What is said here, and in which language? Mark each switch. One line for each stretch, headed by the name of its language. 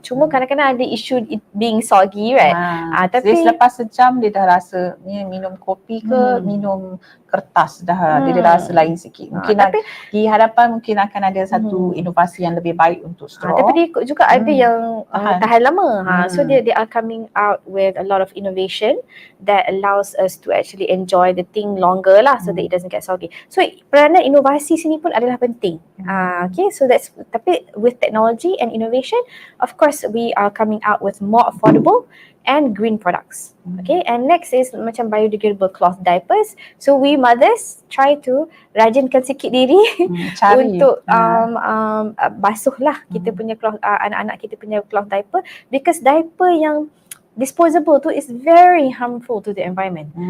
Malay: Cuma kadang-kadang ada isu
English: it being soggy, right?
Malay: Tapi selepas sejam dia dah rasa ni minum kopi ke minum kertas dah dia rasa lain sikit. Mungkin di hadapan mungkin akan ada satu inovasi yang lebih baik untuk straw. Tapi dia juga ada yang tahan lama.
English: So they are coming out with a lot of innovation that allows us to actually enjoy the thing longer lah, so that it doesn't get soggy.
Malay: So peranan inovasi sini pun adalah penting.
English: Okay, so that's, tapi with technology and innovation, of course we are coming out with more affordable and green products. Okay, and next is macam biodegradable cloth diapers. So we mothers try to
Malay: rajinkan sikit diri untuk basuh lah kita punya
English: cloth,
Malay: anak-anak kita punya
English: cloth diaper, because diaper yang disposable tu is very harmful to the environment.